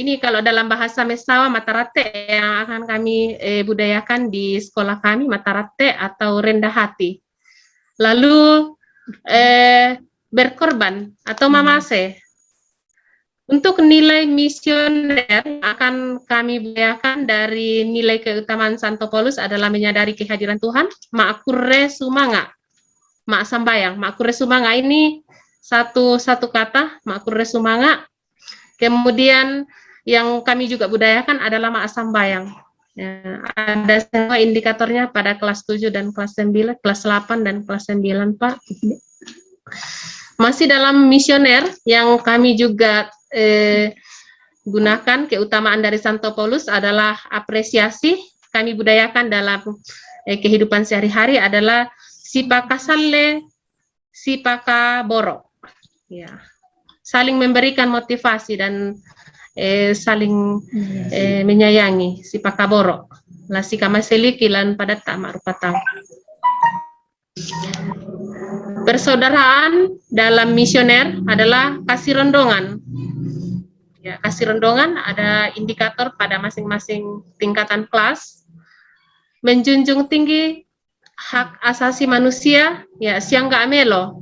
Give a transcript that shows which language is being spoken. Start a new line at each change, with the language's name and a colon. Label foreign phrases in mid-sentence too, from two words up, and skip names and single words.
Indonesian: Ini kalau dalam bahasa Mesawa, matarate yang akan kami budayakan di sekolah kami, matarate atau rendah hati. Lalu berkorban atau mamase. Untuk nilai misioner akan kami budayakan dari nilai keutamaan Santo Paulus adalah menyadari kehadiran Tuhan,
Mamasa: makure sumanga, mak sambayang. Makure sumanga
Indonesian: ini satu kata,
Mamasa: makure sumanga.
Indonesian: Kemudian yang kami juga budayakan adalah
Mamasa: mak sambayang.
Indonesian: Ya, ada semua indikatornya pada kelas 7 dan kelas 9, kelas 8 dan kelas 9, Pak. Masih dalam misioner yang kami juga gunakan keutamaan dari Santo Paulus adalah apresiasi.
Mamasa: Kami budayakan dalam kehidupan sehari-hari adalah sipaka salle, sipaka boro.
Indonesian: Ya, saling memberikan motivasi dan saling menyayangi,
Mamasa: sipaka boro. Lasika maseliki lan padat tak marupatang.
Indonesian: Persaudaraan dalam misioner adalah
Mamasa: kasih rondongan.
Indonesian: Ya,
Mamasa: kasih rondongan
Indonesian: ada indikator pada masing-masing tingkatan kelas. Menjunjung tinggi hak asasi manusia, ya
Mamasa: siangga amelo.